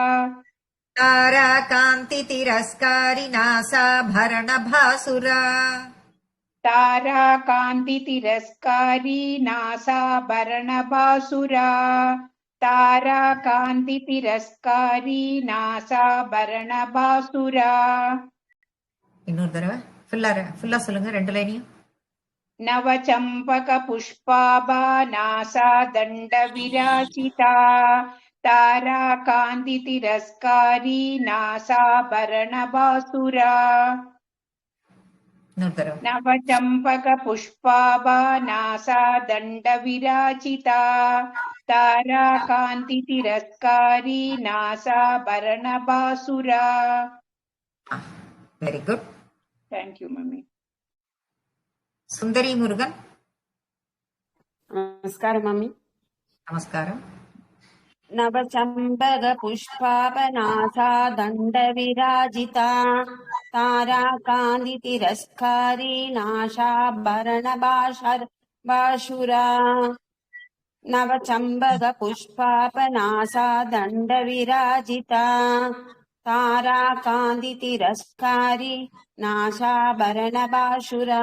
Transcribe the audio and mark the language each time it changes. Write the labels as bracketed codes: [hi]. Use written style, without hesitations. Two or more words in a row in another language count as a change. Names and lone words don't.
[sa] ताराकान्तितिरस्कारी नासाभरणभासुरा ताराकान्तितिरस्कारी नासाभरणबासुरा ताराकान्तितिरस्कारी नासाभरणबासुरा [ta] இன்னொரு தடவை ஃபுல்லா சொல்லுங்க ரெண்டு லைனையும். [sa] नवचम्पकपुष्पाभा नासादण्डविराजिता ताराकान्तितिरस्कारी नासाभरणबासुरा [ta] இன்னொரு தடவை. [sa] नवचम्पकपुष्पाभा नासादण्डविराजिता ताराकान्तितिरस्कारी नासाभरणबासुरा [en] very good. Thank you, mummy. [ta] சுந்தரி முருகன். நமஸ்காரம் மம்மி. நமஸ்காரம். [sa] नवचम्पक पुष्पाभनासा दण्ड विराजिता ताराकान्ति तिरस्कारी नासाभरण भासुरा नवचम्पक पुष्पाभनासा दण्ड विराजिता ताराकान्ति तिरस्कारी नासाभरण भासुरा.